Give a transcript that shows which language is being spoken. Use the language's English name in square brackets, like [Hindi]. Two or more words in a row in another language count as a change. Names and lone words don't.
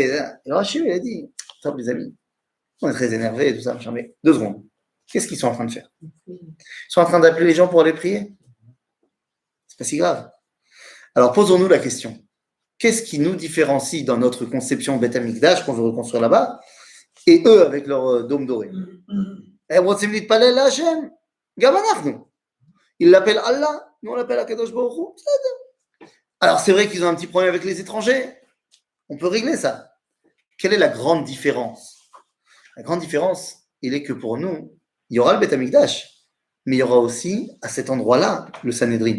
[French] Et alors, Shiur, il a dit, attends, les amis, on est très énervé et tout ça. Mais 2 secondes. Qu'est-ce qu'ils sont en train de faire? Ils sont en train d'appeler les gens pour aller prier? C'est pas si grave. Alors, posons-nous la question. Qu'est-ce qui nous différencie dans notre conception Beth Amikdash qu'on veut reconstruire là-bas et eux avec leur dôme doré? [Hebrew] Eh, רוצים להתפלל להשם? גם אנחנו. [French] Ils l'appellent Allah. Nous, on l'appelle [Hebrew] הקדוש ברוך הוא. [French] Alors, c'est vrai qu'ils ont un petit problème avec les étrangers. On peut régler ça. Quelle est la grande différence? La grande différence, il est que pour nous, il y aura le Beth Amikdash, mais il y aura aussi, à cet endroit-là, le Sanhedrin.